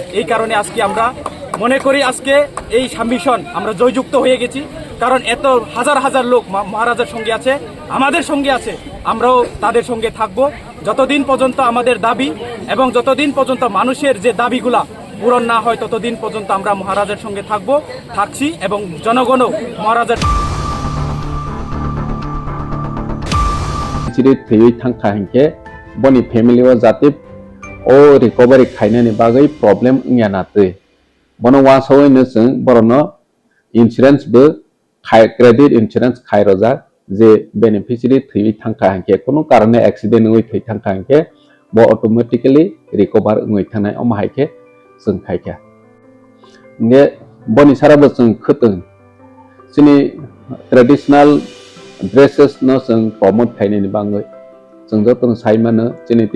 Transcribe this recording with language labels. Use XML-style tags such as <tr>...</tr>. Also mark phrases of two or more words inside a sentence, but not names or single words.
<bn>এই কারণে আজকে আমরা মনে করি আজকে এই সাম্মিশন আমরা জয়যুক্ত হয়ে গেছি, কারণ এত হাজার হাজার লোক মহারাজার সঙ্গে আছে, আমাদের সঙ্গে আছে, আমরাও তাদের সঙ্গে থাকব যতদিন পর্যন্ত আমাদের দাবি এবং যতদিন পর্যন্ত মানুষের যে দাবিগুলা পূরণ না হয় ততদিন পর্যন্ত আমরা মহারাজার সঙ্গে থাকছি এবং জনগণও মহারাজার</bn> <brx>थैयै थांखा हिंखे बनि फैमिली व जाति ओ रिकवरी खाइनानि बागै प्रॉब्लम इंयानातै बनो वासोयनो जों बरनो इंश्योरेंस बो</brx> <en>credit insurance</en> <brx>खायरजा जे बेनिफिशियरी थैयै थांखा हिंखे कोनो कारणे एक्सीडेंट होय थै थांखा हिंखे बो</brx> <en>automatically recover</en> <brx>होय थानाय अमाहायखे जों खायखे ने बनि साराबो जों खोतों जोंनि</brx> <en>traditional dresses</en> <brx>न जों प्रमोट खायनायनि बागै जों जतन साइमानो जोंनि</brx>